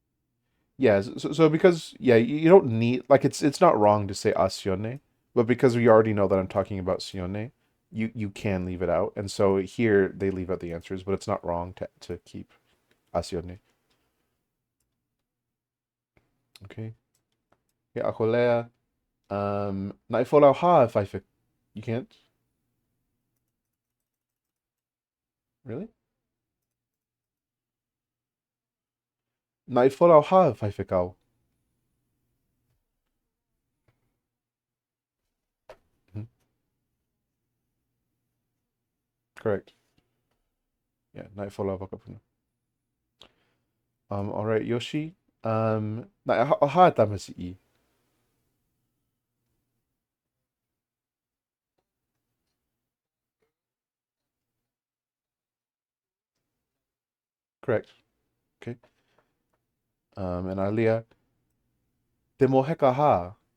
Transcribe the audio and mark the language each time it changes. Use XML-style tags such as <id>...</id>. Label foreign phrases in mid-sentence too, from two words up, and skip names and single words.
<en>So because yeah, you don't need like it's not wrong to say azione, But because we already know that I'm talking about Sione, you can leave it out. And so here they leave out the answers, but it's not wrong to keep Asione. Okay. Yeah,</en> <to>ako lea. Naifolaw ha if I fi-</to> <en>You can't? Really?</en> <to>Naifolaw ha if I ikaw.</to> <en>Mhm. Correct. Yeah,</en> <to>naifolaw ako puno.</to> <en>All right, Yoshi.</en> <to>Na ha tama si E.</to> <en>Correct. Okay. And Alia.</en> <to>Demoheka ha.</to>